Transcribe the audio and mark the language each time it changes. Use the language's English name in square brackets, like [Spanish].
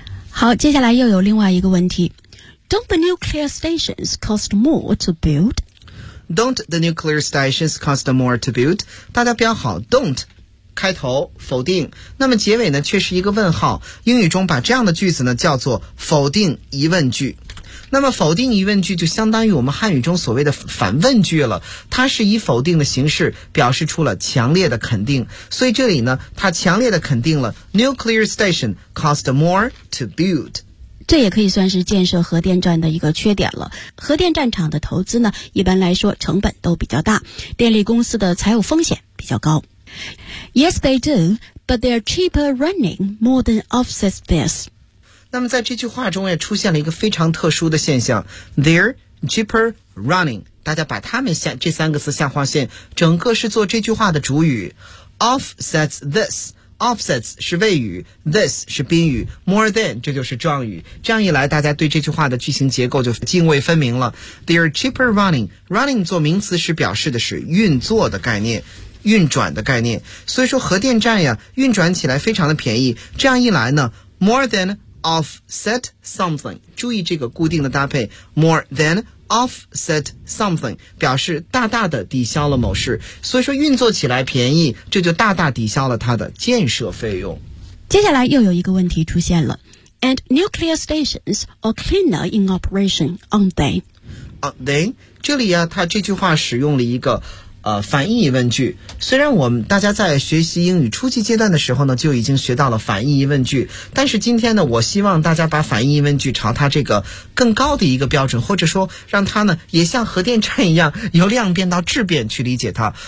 [Chinese] 好，接下来又有另外一个问题， [English] Don't the nuclear stations cost more to build? Don't the nuclear stations cost more to build? [Chinese] 大家标好 don't 开头否定，那么结尾呢却是一个问号。英语中把这样的句子呢叫做否定疑问句。那么否定疑问句就相当于我们汉语中所谓的反问句了，它是以否定的形式表示出了强烈的肯定，所以这里呢它强烈的肯定了 nuclear station cost more to build。这也可以算是建设核电站的一个缺点了。核电站厂的投资呢，一般来说成本都比较大，电力公司的财务风险比较高。 [English] Yes, they do, but their cheaper running more than offsets this. [Chinese] 那么在这句话中也出现了一个非常特殊的现象 , their cheaper running, 大家把它们下这三个字下划线，整个是做这句话的主语 , offsets this. Offsets 是谓语 ,this 是宾语 ,more than 这就是状语。这样一来大家对这句话的句型结构就泾渭分明了。 They are cheaper running. Running 做名词是表示的是运作的概念，运转的概念。所以说核电站呀运转起来非常的便宜。这样一来呢 , more than offset something, 注意这个固定的搭配 ,more than offset something, 表示大大的抵消了某事，所以说运作起来便宜，这就大大抵消了它的建设费用。接下来又有一个问题出现了 , and nuclear stations are cleaner in operation, aren't they? [English] Aren't they? [Chinese] 这里啊它这句话使用了一个反义疑问句，虽然我们大家在学习英语初级阶段的时候呢就已经学到了反义疑问句，但是今天呢我希望大家把反义疑问句朝它这个更高的一个标准，或者说让它呢也像核电站一样由量变到质变去理解它。